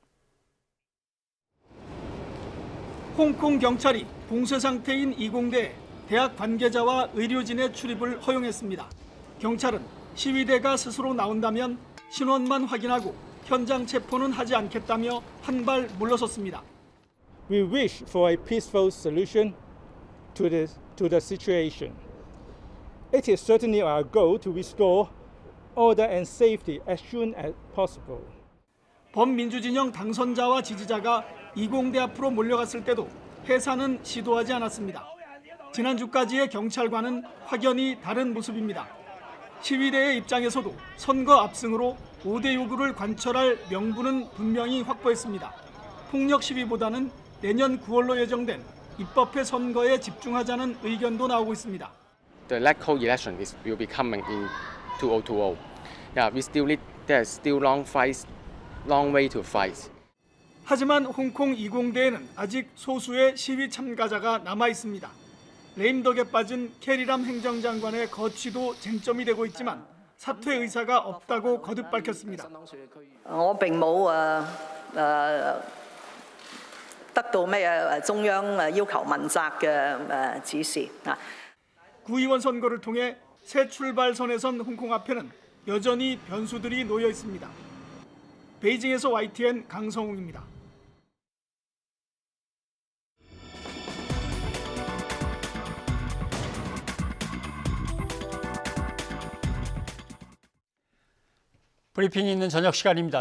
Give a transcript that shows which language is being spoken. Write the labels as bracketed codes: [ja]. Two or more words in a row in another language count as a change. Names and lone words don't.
[ko] 홍콩 경찰이 봉쇄 상태인 이공대에 대학 관계자와 의료진의 출입을 허용했습니다. 경찰은 시위대가 스스로 나온다면 신원만 확인하고 현장 체포는 하지 않겠다며 한 발 물러섰습니다. [en] We wish for a peaceful solution to the situation. It is certainly our goal to restore order and safety as soon as possible. [ko] 범민주진영 당선자와 지지자가 이공대 앞으로 몰려갔을 때도 해산은 시도하지 않았습니다. 지난주까지의 경찰과는 확연히 다른 모습입니다. 시위대의 입장에서도 선거 압승으로 5대 요구를 관철할 명분은 분명히 확보했습니다. 폭력 시위보다는 내년 9월로 예정된 입법회 선거에 집중하자는 의견도 나오고 있습니다. [en] The local election will be coming in 2020. Yeah, we still need there's still long way to fight. [ko] 하지만 홍콩 이공대에는 아직 소수의 시위 참가자가 남아 있습니다. 레임덕에 빠진 캐리람 행정장관의 거취도 쟁점이 되고 있지만 사퇴 의사가 없다고 거듭 밝혔습니다. [yue] 我並冇得到咩中央要求問責嘅指示。 [ko] 구의원 선거를 통해 새 출발선에 선 홍콩 앞에는 여전히 변수들이 놓여 있습니다. 베이징에서 YTN 강성웅입니다. 브리핑이 있는 저녁 시간입니다.